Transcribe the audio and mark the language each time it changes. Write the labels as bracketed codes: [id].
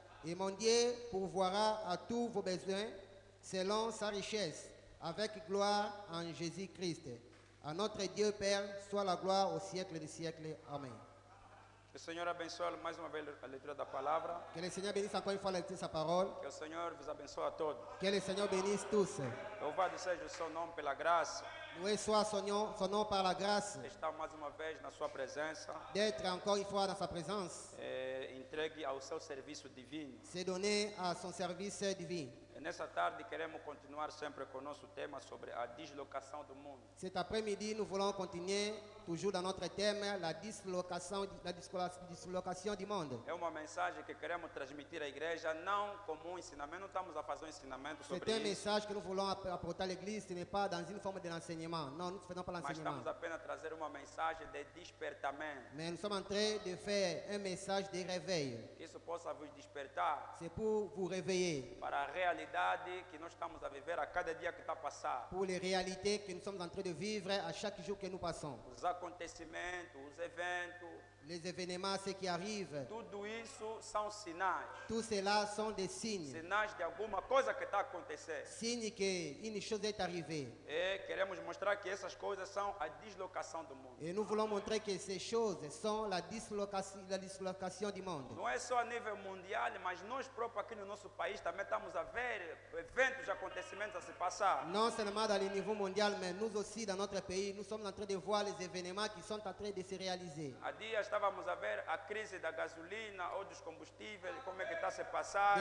[fr] Et mon Dieu pourvoira à tous vos besoins selon sa richesse, avec gloire en Jésus-Christ. À notre Dieu Père soit la gloire au siècle des siècles. Amen. [pt] Que o Senhor abençoe mais uma vez a leitura da palavra. [fr] Que le Seigneur bénisse encore une fois la lecture de sa parole. [pt] Que o Senhor vos abençoe a todos. [fr] Que le Seigneur bénisse tous. [pt] Louvado seja o seu nome pela graça. [fr] Loué soit son nom par la grâce [pt] Estar mais uma vez na sua presença. [fr] d'être encore une fois dans sa présence. [pt] Entregue ao seu serviço divino. [fr] C'est donné à son service divin. [pt] E Nessa tarde queremos continuar sempre com o nosso tema sobre a deslocação do mundo. [fr] Cet après-midi, nous voulons continuer toujours dans notre thème, la dislocation du monde. [pt] É uma mensagem que queremos transmitir à igreja, não como um ensinamento, não estamos a fazer um ensinamento [fr] C'est [pt] sobre [fr] un [pt] isso, [fr] message que nous voulons apporter à l'église, ce n'est pas dans une forme de l'enseignement. Non, nous ne faisons pas [pt] mas [fr] l'enseignement. [pt] estamos apenas a trazer uma mensagem de despertamento. [fr] Mais nous sommes en train de faire un message de réveil. [pt] Que isso possa vos despertar [fr] C'est pour vous réveiller, [pt] para a realidade que nós estamos a viver a cada dia que está a passar. [fr] pour les réalités que nous sommes en train de vivre à chaque jour que nous passons. [pt] Os acontecimentos, os eventos, [fr] Les événements, ce qui arrive, [pt] tudo isso são sinais. [fr] tout cela sont des signes. [pt] Sinais de alguma coisa que está a acontecer. [fr] Signes qu'une chose est arrivée. [pt] E queremos mostrar que essas coisas são a deslocação do mundo. [fr] Et nous voulons montrer que ces choses sont la dislocation du monde. [pt] Não é só a nível mundial, mas nós próprios aqui no nosso país também estamos a ver eventos, acontecimentos a se passar. [fr] Non seulement dans le niveau mondial, mais nous aussi dans notre pays, nous sommes en train de voir les événements qui sont en train de se réaliser. [pt] Há dias estávamos a ver a crise da gasolina ou dos combustíveis, como é que está a se passar.